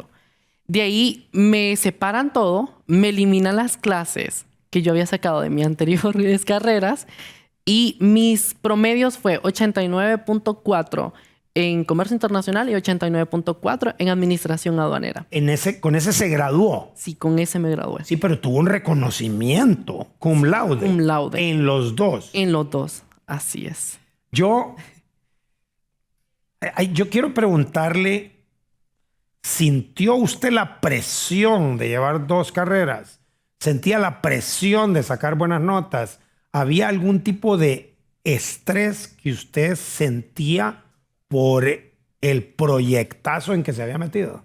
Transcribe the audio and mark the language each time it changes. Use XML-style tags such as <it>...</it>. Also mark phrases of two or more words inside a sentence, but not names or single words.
<es>De ahí me separan todo, me eliminan las clases que yo había sacado de mis anteriores carreras y mis promedios fue 89.4 en comercio internacional y 89.4 en administración aduanera. Con ese se graduó. Sí, con ese me gradué. Sí, pero tuvo un reconocimiento</es> <la>cum laude. Cum laude.</la> <es>En los 2. En los 2, así es. Yo quiero preguntarle, ¿sintió usted la presión de llevar 2 carreras? ¿Sentía la presión de sacar buenas notas? ¿Había algún tipo de estrés que usted sentía por el proyectazo en que se había metido?</es>